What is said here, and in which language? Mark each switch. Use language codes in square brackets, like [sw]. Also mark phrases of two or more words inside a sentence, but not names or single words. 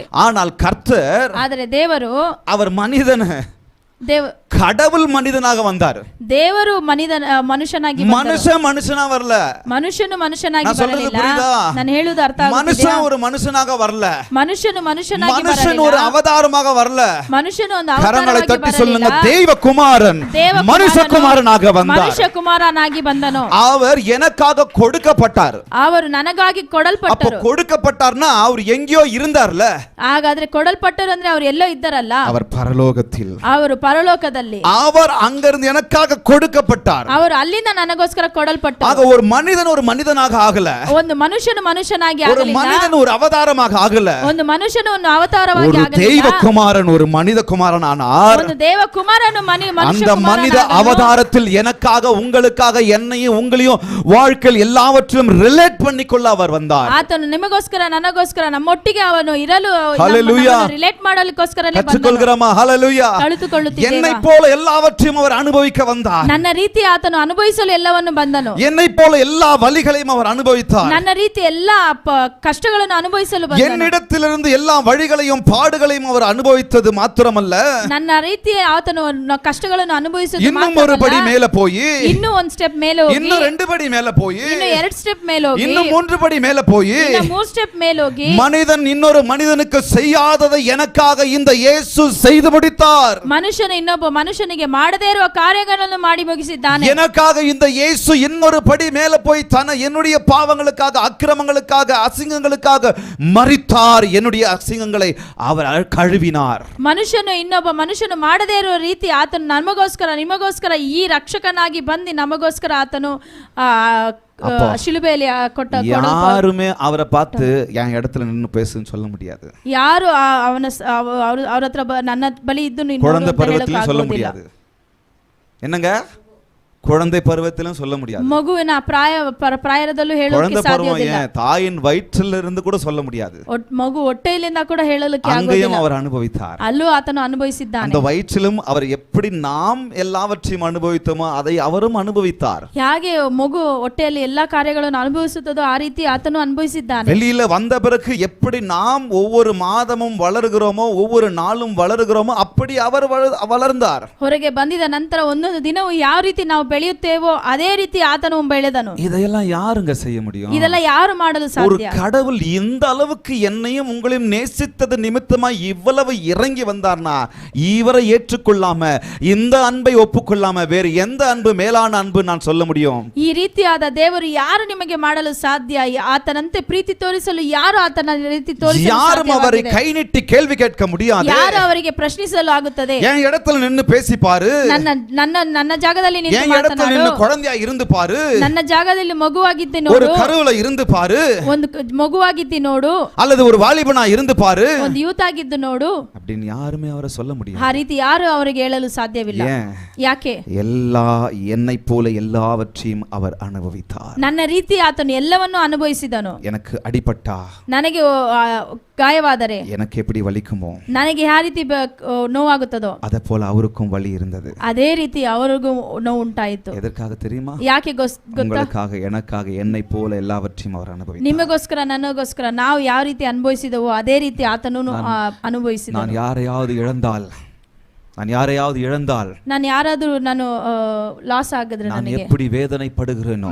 [ta] ஆனால் கர்த்தர், [kn] ಆದರೆ ದೇವರು, [ta] அவர் மனிதன், கடவுள் மனிதனாக வந்தார். [kn] ದೇವರು ಮನುಷ್ಯನಾಗಿ [ta] மனுஷனா வரல. [kn] ಮನುಷ್ಯನು ಮನುಷ್ಯನಾಗಿ ಬರಲಿಲ್ಲ. ನಾನು ಹೇಳುವುದು ಅರ್ಥ ಆಗುತ್ತಿದೆಯಾ? [ta] மனுஷன் ஒரு மனுஷனாக வரல. [kn] ಮನುಷ್ಯನು ಮನುಷ್ಯನಾಗಿ [ta] மனுஷன் ஒரு அவதாரமாக வரல. [kn] ಮನುಷ್ಯನು ಒಂದು [ta] கரங்களை [kn] ಅವತಾರವಾಗಿ [ta] தட்டி [kn] ಬರಲಿಲ್ಲ. [ta] சொல்லுங்க, தேவகுமாரன் மனுஷகுமாரனாக வந்தார். [kn] ಮನುಷ್ಯಕುಮಾರನಾಗಿ ಬಂದನು. [ta] அவர் எனக்காக கொடுக்கப்பட்டார். [kn] ಅವರು ನನಗಾಗಿ [ta] அப்ப [kn] ಕೊಡಲ್ಪಟ್ಟರು. [ta] கொடுக்கப்பட்டார்னா அவர் எங்கேயோ இருந்தார்ல. [kn] ಹಾಗಾದ್ರೆ ಕೊಡಲ್ಪಟ್ಟರು ಅಂದ್ರೆ ಅವರು ಎಲ್ಲೋ ಇದ್ದಾರಲ್ಲ. [ta] அவர் பரலோகத்தில், [kn] ಅವರು ಪರಲೋಕದಲ್ಲಿ, [ta] அவர் அங்கிருந்து எனக்காக கொடுக்கப்பட்டார். [kn] ಅವರು ಅಲ್ಲಿಂದ ನನಗೋಸ್ಕರ ಕೊಡಲ್ಪಟ್ಟರು. [ta] ஆக ஒரு மனிதன் ஒரு மனிதனாக ஆகல. [kn] ಒಂದು ಮನುಷ್ಯನು ಮನುಷ್ಯನಾಗಿ [ta] ஒரு [kn] ಆಗಲಿಲ್ಲ. [ta] மனிதன் ஒரு அவதாரமாக ஆகல. [kn] ಒಂದು ಮನುಷ್ಯನು ಒಂದು ಅವತಾರವಾಗಿ [ta] ஒரு [kn] ಆಗಲಿಲ್ಲ. [ta] தெய்வகுமாரன் ஒரு மனித குமாரன் ஆனார். [kn] ಒಂದು ದೇವಕುಮಾರನು [ta] அந்த மனித அவதாரத்தில் எனக்காக உங்களுக்காக என்னையும் உங்களையும் வாழ்க்கையில் எல்லாவற்றிலும் ரிலேட் பண்ணிக்கொள்ள அவர் வந்தார். [kn] ಆತನು ನಿಮಗೋಸ್ಕರ ನನಗೋಸ್ಕರ ನಮ್ಮೊಟ್ಟಿಗೆ ಅವನು ಇರಲು ರಿಲೇಟ್ ಮಾಡಲಿಕ್ಕೋಸ್ಕರ [ta] ಕಲಿತುಕೊಳ್ಳುகிறோமா? ஹalleluya. என்னை போல எல்லாவற்றையும் அவர் அனுபவிக்க வந்தார். [kn] ನನ್ನ ರೀತಿ ಆತನು ಅನುಭವಿಸಲು ಎಲ್ಲವನ್ನು ಬಂದನು. [ta] என்னை போல எல்லா வலிகளையும் அவர் ಅನುಭವಿத்தார். [kn] ನನ್ನ ರೀತಿ ಎಲ್ಲ ಕಷ್ಟಗಳನ್ನು ಅನುಭವಿಸಲು ಬಂದನು. [ta] என்னிடத்திலிருந்து எல்லா வழிகளையும் பாடுகளையும் அவர் ಅನುಭವಿத்தது ಮಾತ್ರಮಲ್ಲ, [kn] ನನ್ನ ರೀತಿ ಆತನು ಕಷ್ಟಗಳನ್ನು ಅನುಭವಿಸಿದ [ta] இன்னும் ஒரு படி மேல போய், [kn] ಇನ್ನೂ ಒಂದು ಸ್ಟೆಪ್ ಮೇಲೆ ಹೋಗಿ, [ta] இன்னும் 2 படி மேல போய், [kn] ಇನ್ನೂ 2 ಸ್ಟೆಪ್ ಮೇಲೆ ಹೋಗಿ, [ta] இன்னும் 3 படி மேல போய், [kn] ಇನ್ನೂ 3 ಸ್ಟೆಪ್ ಮೇಲೆ ಹೋಗಿ, [ta] மனிதன் இன்னொரு மனிதனுக்கு செய்யாததை எனக்காக இந்த இயேசு செய்து முடித்தார். [kn] ಮನುಷ್ಯನು ಇನ್ನೊಬ್ಬ ಮನುಷ್ಯನಿಗೆ ಮಾಡದೇ ಇರುವ ಕಾರ್ಯಗಳನ್ನು ಮಾಡಿ ಮುಗಿಸಿದ್ದಾನೆ. [ta] எனக்காக இந்த இயேசு இன்னொரு படி மேல போய் என்னுடைய பாவங்களுக்காக, அக்கிரமங்களுக்காக, அசிங்கங்களுக்காக மரித்தார். என்னுடைய அசிங்கங்களை அவர் கழுவினார். [kn] ಮನುಷ್ಯನು ಇನ್ನೊಬ್ಬ ಮನುಷ್ಯನು ಮಾಡದೇ ಇರುವ ರೀತಿ ಆತನು ನಮಗೋಸ್ಕರ ನಿಮಗೋಸ್ಕರ ಈ ರಕ್ಷಕನಾಗಿ ಬಂದು ನಮಗೋಸ್ಕರ ಆತನು ಶಿಲುಬೆಯಲ್ಲಿ ಕೊಟ್ಟ. [ta] யாருமே அவரை பார்த்து என் இடத்துல நின்னு பேசுன்னு சொல்ல முடியாது. [kn] ಯಾರು ಅವರ ಹತ್ರ ನನ್ನ ಬಳಿ ಇದ್ದು [ta] குழந்தை பருவத்திலும் சொல்ல முடியாது. என்னங்க, குழந்தை பருவத்திலும் சொல்ல முடியாது. [kn] ಮಗುವಿನ ಪ್ರಾಯದಲ್ಲೂ ಹೇಳೋಕೆ ಸಾಧ್ಯವಿಲ್ಲ. [ta] தாயின் வயிற்றிலிருந்து கூட சொல்ல முடியாது. [kn] ಮಗು ಹೊಟ್ಟೆಯಿಂದ ಕೂಡ ಹೇಳಲಿಕ್ಕೆ [ta] அங்கேயும் அவர் அனுபவித்தார். [kn] ಅಲ್ಲೂ ಆತನು ಅನುಭವಿಸಿದ್ದಾನೆ. [ta] அந்த வயிற்றிலும் அவர் எப்படி நாம் எல்லாவற்றையும் அனுபவித்தோமோ அதை அவரும் அனுபவித்தார். [kn] ಹೇಗೆ ಮಗು ಹೊಟ್ಟೆಯಲ್ಲಿ ಎಲ್ಲಾ ಕಾರ್ಯಗಳನ್ನು ಅನುಭವಿಸುತ್ತದೋ ಆ ರೀತಿ ಆತನು ಅನುಭವಿಸಿದ್ದಾನೆ. [ta] வெளியில வந்த பிறகு எப்படி நாம் ஒவ்வொரு மாதமும் வளருகிறோமோ, ஒவ்வொரு நாளும் வளருகிறோமோ, அப்படி அவர் வளர்ந்தார். [kn] ಹೊರಗೆ ಬಂದಿದ ನಂತರ ಒಂದೊಂದು ದಿನವೂ ಯಾವ ರೀತಿ ನಾವು ಬೆಳೆಯುತ್ತೇವೋ ಅದೇ ರೀತಿ ಆತನು ಬೆಳೆದನು. [ta] இதையெல்லாம் யாருங்க செய்ய முடியும்? [kn] ಇದೆಲ್ಲ ಯಾರು ಮಾಡಲು [ta] ஒரு [kn] ಸಾಧ್ಯ? [ta] கடவுள் இந்த அளவுக்கு என்னையும் உங்களையும் நேசித்தது நிமித்தமா இவ்வளவு இறங்கி வந்தார்னா இவரை ஏற்றுக்கொள்ளாம இந்த அன்பை ஒப்புக்கொள்ளாம வேறு எந்த அன்பு மேலான அன்பு நான் சொல்ல முடியும்? [kn] ಈ ರೀತಿಯಾದ ದೇವರು ಯಾರು ನಿಮಗೆ ಮಾಡಲು ಸಾಧ್ಯ? ಆತನಂತೆ ಪ್ರೀತಿ ತೋರಿಸಲು ಯಾರು ಆತನ ರೀತಿ ತೋರಿಸಲು [ta] யாரும் அவரை [kn] ಸಾಧ್ಯವಾಗಿದೆ? [ta] கை நீட்டி கேள்வி கேட்க முடியாது. [kn] ಯಾರು ಅವರಿಗೆ ಪ್ರಶ್ನಿಸಲು ಆಗುತ್ತದೆ? [ta] என் இடத்துல நின்னு பேசி பாரு, [kn] ನನ್ನ ನನ್ನ ನನ್ನ ಜಾಗದಲ್ಲಿ ನಿಂತು [ta] என் இடத்துல [kn] ಮಾತನಾಡು, [ta] நின்னு குழந்தையா இருந்து பாரு, [kn] ನನ್ನ ಜಾಗದಲ್ಲಿ ಮಗುವಾಗಿದ್ದಿ [ta] ஒரு [kn] ನೋಡು, [ta] கருவுல இருந்து பாரு, [kn] ಒಂದು ಮಗುವಾಗಿದ್ದಿ ನೋಡು, [ta] அல்லது ஒரு வாலிபனா இருந்து பாரு [kn] ಒಂದು ಯೂತ್ ಆಗಿದ್ದು ನೋಡು. [ta] அப்படின்னு யாருமே அவரை சொல்ல முடியாது. [kn] ಆ ರೀತಿ ಯಾರು ಅವರಿಗೆ ಹೇಳಲು ಸಾಧ್ಯವಿಲ್ಲ. [ta] ஏன்? [kn] ಯಾಕೆ? [ta] என்னை போல எல்லாவற்றையும் அவர் அனுபவித்தார். [kn] ನನ್ನ ರೀತಿ ಆತನು ಎಲ್ಲವನ್ನೂ ಅನುಭವಿಸಿದನು. [ta] எனக்கு அடிபட்டா, [kn] ನನಗೆ ಗಾಯವಾದರೆ [ta] எனக்கு எப்படி வலிக்குமோ [kn] ನನಗೆ ಯಾವ ರೀತಿ ನೋವಾಗುತ್ತದೋ [ta] அதே போல அவருக்கும் வலி இருந்தது. [kn] ಅದೇ ರೀತಿ ಅವರಿಗೂ ನೋವು ಉಂಟಾಯಿತು. [ta] எதற்காக தெரியுமா? [kn] ಯಾಕೆ ಗೊತ್ತಾ? [ta] உங்களுக்காக, எனக்காக, என்னை போல எல்லாவற்றையும் அவர் அனுபவித்தார். [kn] ನಿಮಗೋಸ್ಕರ ನನಗೋಸ್ಕರ ನಾವು ಯಾವ ರೀತಿ ಅನುಭವಿಸಿದವೋ ಅದೇ ರೀತಿ ಆತನು ಅನುಭವಿಸಿದನು. [ta] நான் யாரையாவது இழந்தால் [kn] ನಾನು ಯಾರಾದರೂ ಲಾಸ್ ಆಗಿದ್ರೆ [ta] நான் [kn] ನನಗೆ [ta] எப்படி வேதனைப்படுகிறேனோ